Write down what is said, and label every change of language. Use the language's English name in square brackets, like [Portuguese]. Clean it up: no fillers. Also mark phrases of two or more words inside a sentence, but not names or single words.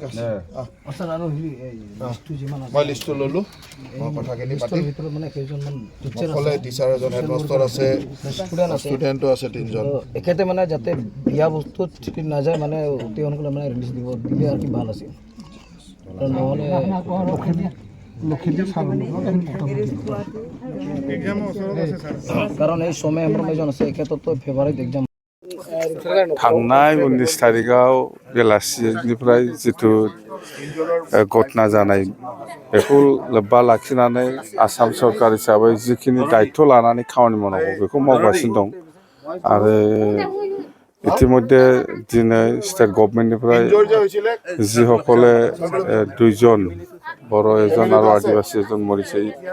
[Assamese] মই লিষ্টটো ল'লোঁ মই কথাখিনি পাতিম অকলে টিচাৰ এজন হেডমাষ্টাৰ আছে ষ্টুডেণ্টো আছে 3জন এখেতে মানে যাতে বিয়া বস্তুত নাযায় মানে অতি সোনকালে মানে ৰিলিজ দিলে আৰু কি ভাল আছিল নহ'লে কাৰণ এই সময় আমাৰ এজন আছে এখেততো ফেভাৰিট [Bodo] एग्जाम थांनाय 19 तारिखाव बेलासिनिफ्राय जिथु घटना जानाय बेखौ लोब्बा लाखिनानै आसाम सरकार हिसाबै जिखिनि दायित्व लानानै खामानि मावनांगौ बेखौ मावगासिनो दं आरो इतिमध्ये दिनै स्टेट गभर्नमेन्टनिफ्राय जिসকলে 2জন बर' एजन आरो आदिबासि एजन मरिसै